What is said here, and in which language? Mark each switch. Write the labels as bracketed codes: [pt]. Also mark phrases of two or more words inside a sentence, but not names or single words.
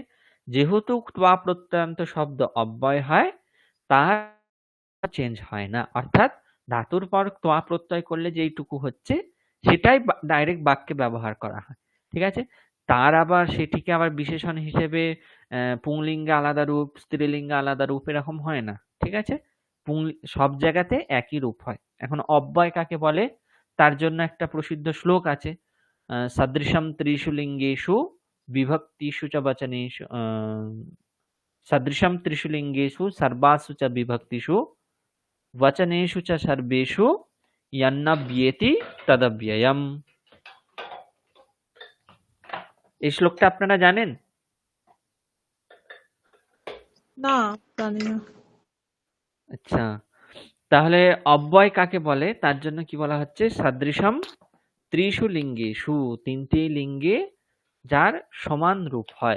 [bn] যেহেতু ত্বা প্রত্যয়ান্ত শব্দ অব্যয় হয় তার চেঞ্জ হয় না, অর্থাৎ ধাতুর পর ত্বা প্রত্যয় করলে যেইটুকু হচ্ছে সেটাই ডাইরেক্ট বাক্যে ব্যবহার করা হয়, ঠিক আছে? তার আবার সেটিকে আবার বিশেষণ হিসেবে পুংলিঙ্গে আলাদা রূপ, স্ত্রীলিঙ্গে আলাদা রূপ এরকম হয় না, ঠিক আছে? সব জায়গাতে একই রূপ হয়। এখন অব্যয় কাকে বলে তার জন্য একটা প্রসিদ্ধ শ্লোক আছে, [sa] सदृशं त्रिषु लिङ्गेषु विभक्तिषु च वचनेषु, सदृशं त्रिषु लिङ्गेषु सर्वासु च विभक्तिषु वचनेषु च सर्वेषु यन्नव्येति तदव्ययम्। [bn] এই শ্লোকটা আপনারা জানেন? না, জানি না। আচ্ছা, তাহলে অব্যয় কাকে বলে তার জন্য কি বলা হচ্ছে, [sa] सदृशं त्रिषु लिङ्गेषु, [bn] তিনটি লিঙ্গে যার সমান রূপ হয়।